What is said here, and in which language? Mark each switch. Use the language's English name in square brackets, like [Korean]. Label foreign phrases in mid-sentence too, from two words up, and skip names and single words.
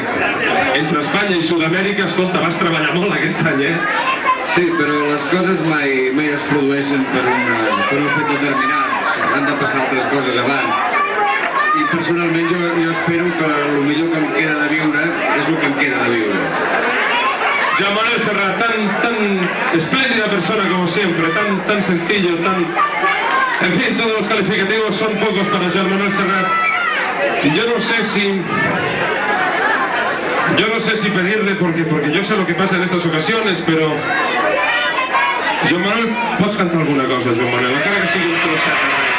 [Catalan] Entre Espanya i Sud-amèrica, escolta, vas treballar molt aquest any, Sí, però les coses mai es produeixen per un fet determinat. Han de passar altres coses abans. I personalment jo espero que el millor que em queda de viure és el que em queda de viure. Joan Manuel Serrat, [Spanish] tan espléndida persona como siempre, tan sencillo, tan... En fin, todos los calificativos son pocos para Joan Manuel Serrat. Yo no sé si pedirle, porque yo sé lo que pasa en estas ocasiones, pero... [Catalan] Joan Manuel, pots cantar alguna cosa, Joan Manuel, encara que sigui un trosset.